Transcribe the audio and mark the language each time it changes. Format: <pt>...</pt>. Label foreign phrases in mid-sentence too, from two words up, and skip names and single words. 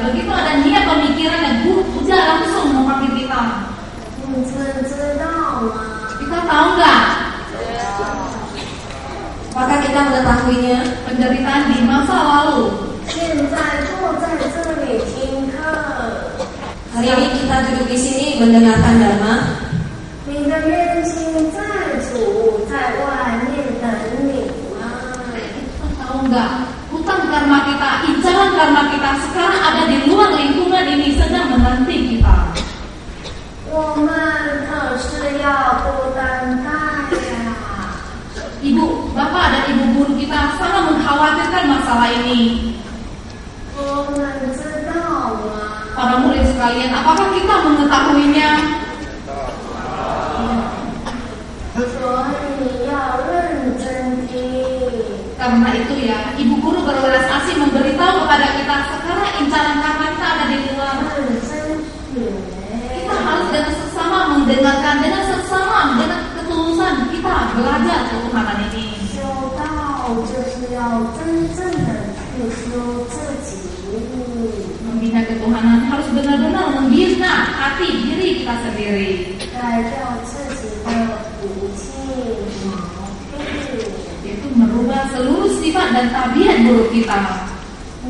<id>Begitu ada niat pemikiran yang buruk, Buddha langsung memanggil kita.</id> <zh>你知道吗？</zh> <id>Kita tahu nggak? Apakah kita mengetahuinya? Penderitaan di masa lalu.</id> <zh>现在坐在这里听课，</zh> <id>Hari ini kita duduk di sini mendengarkan dharma.</id> <zh>你的冤亲债主在外面等你吗？</zh> <id>Kita tahu nggak? Hutang karma kita, incaran karma kita sekarang ada di luar lingkungan ini sedang menanti kita.</id> <zh>我们可是要不担待呀！</zh> <id>Ibu, bapak dan ibu guru kita sangat mengkhawatirkan masalah ini.</id> <zh>我们知道吗？</zh> <id>Para murid sekalian, apakah kita mengetahuinya?</id> <zh>所以要认真听。</zh> <id>Karena itu ya, ibu guru berwelas asih memberitahu kepada kita sekarang incaran karma kita ada di luar.</id> <zh>认真学，</zh> <id>Kita harus dengan seksama mendengarkan, dengan seksama, dengan ketulusan kita belajar ketuhanan ini.</id> <zh>修道就是要真正的去修自己。</zh> <id>Membina ketuhanan harus benar-benar membina hati diri kita sendiri.</id> <zh>改掉自己的脾气毛病。</zh> <id>Yaitu merubah seluruh sifat dan tabiat buruk kita.</id> <zh>我</zh>